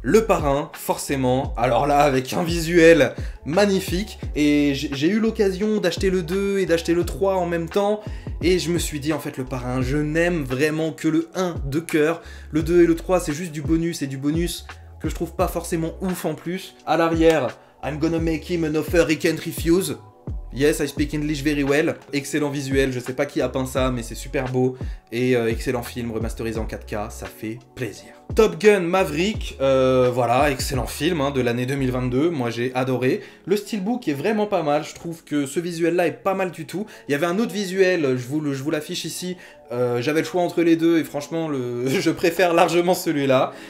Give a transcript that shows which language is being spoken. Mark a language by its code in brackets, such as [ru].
[fr] Le Parrain, forcément, alors là, avec un visuel magnifique, et j'ai eu l'occasion d'acheter le 2 et d'acheter le 3 en même temps, et je me suis dit, en fait, le Parrain, je n'aime vraiment que le 1 de cœur, le 2 et le 3, c'est juste du bonus, et du bonus que je trouve pas forcément ouf en plus. À l'arrière, [en] I'm gonna make him an offer he can't refuse. Yes, I speak English very well. [fr] Excellent visuel, je sais pas qui a peint ça, mais c'est super beau. Et excellent film, remasterisé en 4K, ça fait plaisir. Top Gun Maverick, voilà, excellent film hein, de l'année 2022, moi j'ai adoré. Le steelbook est vraiment pas mal, je trouve que ce visuel-là est pas mal du tout. Il y avait un autre visuel, je vous l'affiche ici, j'avais le choix entre les deux et franchement, je préfère largement celui-là.